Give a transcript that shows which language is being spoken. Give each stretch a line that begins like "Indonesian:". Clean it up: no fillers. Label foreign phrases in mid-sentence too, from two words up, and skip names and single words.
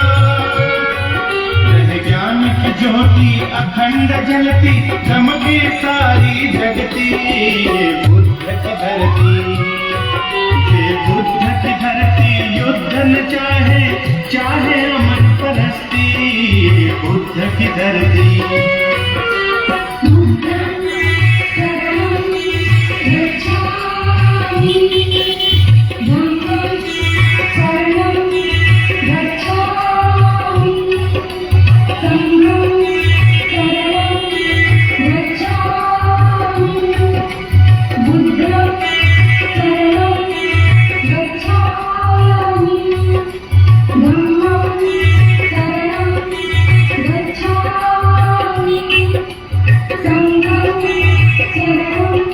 Hindi: रह ज्ञान की ज्योति अखंड जलती, चमके सारी जगती ये बुद्ध की धरती। ये बुद्ध की धरती युद्ध न चाहे, चाहे अमन परस्ती ये बुद्ध की धरती।
Pali: बुद्धं शरणं गच्छामि, धम्मं शरणं गच्छामि, संघं शरणं गच्छामि, बुद्धं शरणं गच्छामि, धम्मं शरणं गच्छामि, संघं शरणं